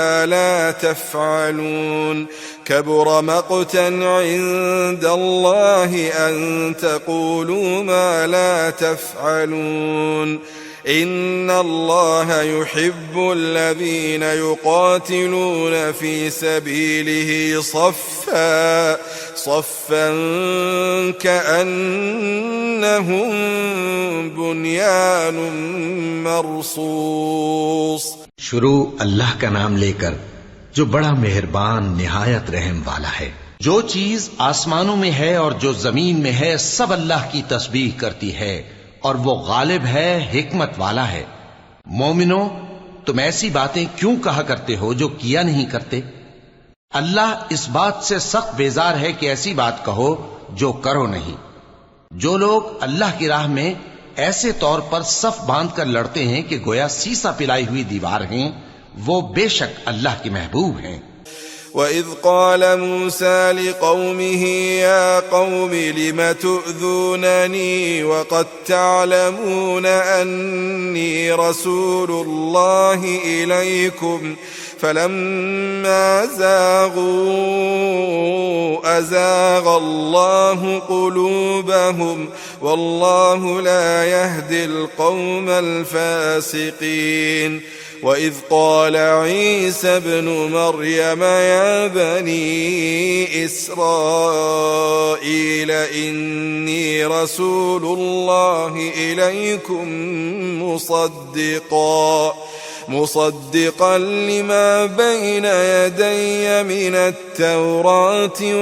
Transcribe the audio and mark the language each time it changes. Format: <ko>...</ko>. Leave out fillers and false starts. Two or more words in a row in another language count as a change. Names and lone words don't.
<ar>لا تفعلون كبر مقتا عند الله أن تقولوا ما لا تفعلون إن الله يحب الذين يقاتلون في سبيله صفا كأنهم بنيان مرصوص.</ar> <ur>شروع اللہ کا نام لے کر جو بڑا مہربان نہایت رحم والا ہے. جو چیز آسمانوں میں ہے اور جو زمین میں ہے سب اللہ کی تسبیح کرتی ہے اور وہ غالب ہے، حکمت والا ہے. مومنو، تم ایسی باتیں کیوں کہا کرتے ہو جو کیا نہیں کرتے? اللہ اس بات سے سخت بیزار ہے کہ ایسی بات کہو جو کرو نہیں. جو لوگ اللہ کی راہ میں ایسے طور پر صف باندھ کر لڑتے ہیں کہ گویا سیسہ پلائی ہوئی دیوار ہیں، وہ بےشک اللہ کے محبوب ہیں.</ur> <ar>وإذ قال موسى لقومه يا قوم لم تؤذونني وقد تعلمون أني رسول الله إليكم فلما زاغوا أزاغ الله قلوبهم والله لا يهدي القوم الفاسقين. وإذ قال عيسى ابن مريم يا بني إسرائيل إني رسول الله إليكم मुصدقا لما بين يدي من التوراة</ar>